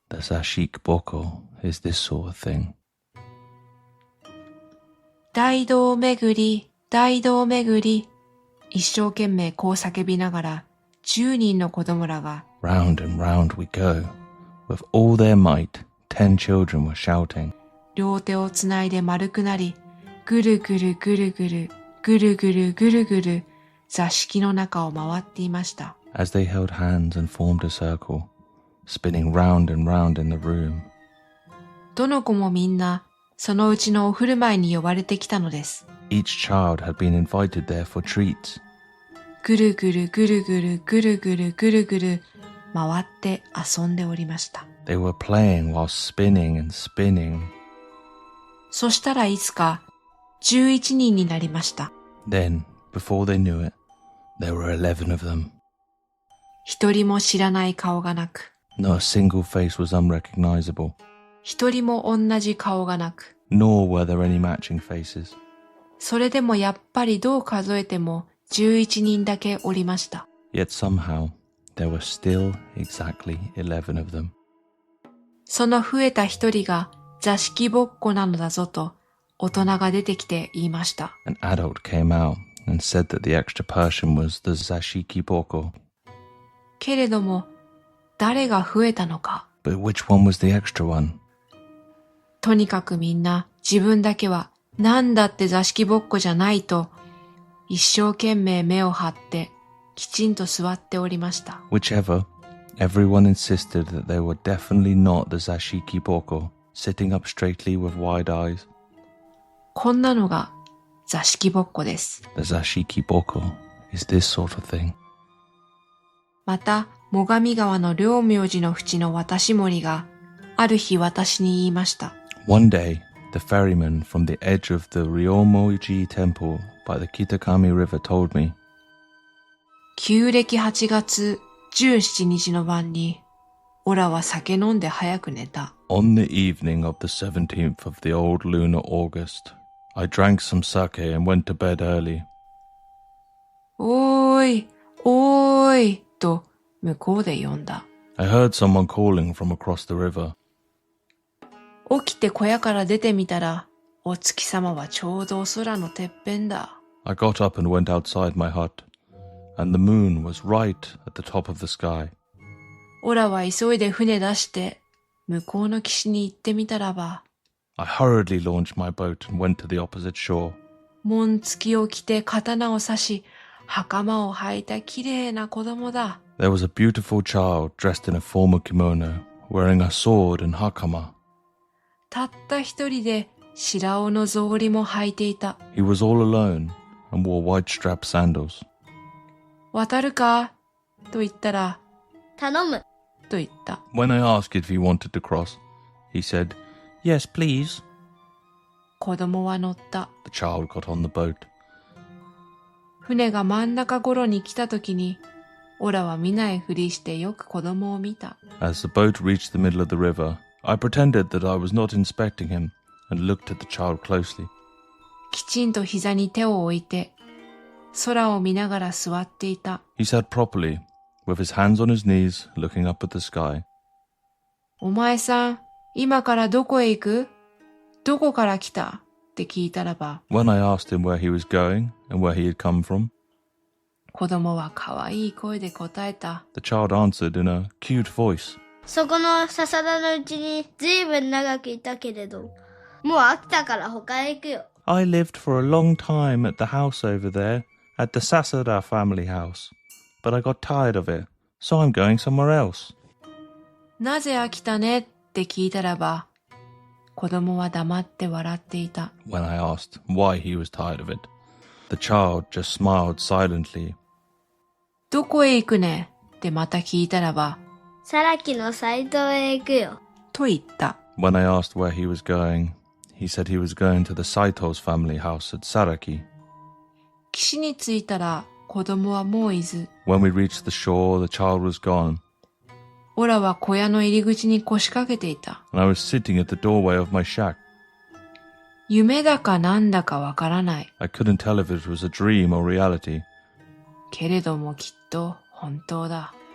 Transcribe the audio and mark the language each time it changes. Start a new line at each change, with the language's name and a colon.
English: The Zashiki-bokko is this sort of thing.
Japanese: 大道巡り、大道巡り、一生懸命こう叫びながら、10人の子供らが
English: Round and round we go. With all their might, 10 children were shouting.
Japanese: 両手をつないで丸くなり、ぐるぐるぐるぐる、ぐるぐるぐるぐる、座敷の中を回っていました。
English: As they held hands and formed a circle, spinning round and round in the room.
Japanese: どの子もみんな、そのうちのお振る舞いに呼ばれてきたのです。
English: Each child had been invited there for treats.
Japanese: ぐるぐるぐるぐるぐるぐるぐるぐる、回って遊んでおりました。
English: They were playing while spinning and spinning.
Japanese: そしたらいつか、11人になりました。
English: Then, before they knew it, there were 11 of them.
Japanese: 一人も知らない顔がなく、
English: Not a single face was unrecognizable,
Japanese: 一人も同じ顔がなく、
English: nor were there any matching faces.
Japanese: それでもやっぱりどう数えても11人だけおりました。
English: Yet somehow, there were still exactly 11 of them.
Japanese: その増えた一人が座敷ぼっこなのだぞと大人が出てきて言いました。
English: An adult came out and said that the extra person was the Zashiki-bokko.
Japanese: けれども、誰が増えたのか。
English: But which one was the extra one?
Japanese: とにかくみんな自分だけはなんだって座敷ぼっこじゃないと一生懸命目を張ってきちんと座っておりました。
English: Whichever, everyone insisted that they were definitely not the Zashiki-bokko, sitting up straightly with wide eyes.
Japanese: こんなのが座敷ぼっこです。
English: The Zashiki-bokko is this sort of thing.
Japanese: また、最上川の両明寺の淵の渡し森がある日私に言いました。
English: One day, the ferryman from the edge of the Ryomoji temple by the Kitakami River told me,
Japanese: 旧暦8月17日の晩に、オラは酒飲んで早く寝た。
English: On the evening of the 17th of the old lunar August, I drank some sake and went to bed early.
Japanese: おーい、おーい、と向こうで呼んだ。
English: I heard someone calling from across the river.
Japanese: 起きて小屋から出てみたら、お月様はちょうど空のてっぺんだ。
English: I got up and went outside my hut, and the moon was right at the top of the sky.
Japanese: オラは急いで船出して、向こうの岸に行ってみたらば、
English: I hurriedly launched my boat and went to the opposite shore.
Japanese: 紋付きを着て刀を刺し、袴を履いたきれいな子供だ。
English: There was a beautiful child dressed in a formal kimono, wearing a sword and hakama.
Japanese: たった一人で白尾の草履も履いていた。
English: He was all alone and wore white strap sandals.
Japanese: 渡るかと言ったら、頼む。と言った。
English: When I asked if he wanted to cross, he said, "Yes, please."
Japanese: 子供は乗った。
English: The child got on the boat.
Japanese: 船が真ん中頃に来た時に、オラは見ないふりしてよく子供を見た。
English: As the boat reached the middle of the river, I pretended that I was not inspecting him and looked at the child closely.
Japanese: きちんと膝に手を置いて、空を見ながら座っていた。
English: He sat properly, with his hands on his knees, looking up at the sky.
Japanese: お前さん、今からどこへ行く？どこから来た？って聞いたらば、
English: When I asked him where he was going and where he had come from,
Japanese: 子供は可愛い声で答えた。
English: the child answered in a cute voice.
Japanese: そこの笹田のうちにずいぶん長くいたけれど、もう飽きたから他へ行くよ。
English: I lived for a long time at the house over there, at the Sasada family house. But I got tired of it, so I'm going somewhere else.
Japanese: なぜ飽きたねって聞いたらば、子供は黙って笑っていた。
English: When I asked why he was tired of it, the child just smiled silently.
Japanese: どこへ行くねってまた聞いたらば、サラキのサイトへ行くよ。と言った。
English: When I asked where he was going, he said he was going to the Saito's family house at Saraki.
Japanese: 岸に着いたら子供はもういず。
English: When we reached the shore, the child was gone,
Japanese: オラは小屋の入り口に腰掛けていた。
English: and I was sitting at the doorway of my shack.
Japanese: 夢だかなんだかわからない。
English: I couldn't tell if it was a dream or reality,
Japanese: けれどもきっと本当だ。